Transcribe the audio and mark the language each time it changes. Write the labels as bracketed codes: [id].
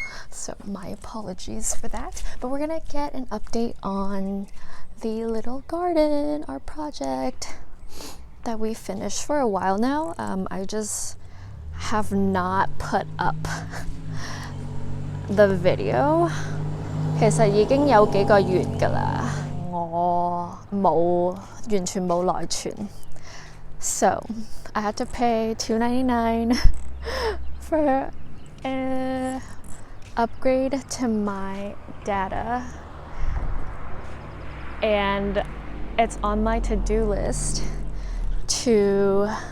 [en] So my apologies for that. But we're gonna get an update on the little garden, our project that we finished for a while now. I just have not put up the video. [yue] 其實已經有幾個月㗎啦，我完全冇內存。 [en] So I had to pay $2.99 for an upgrade to my data, and it's on my to-do list to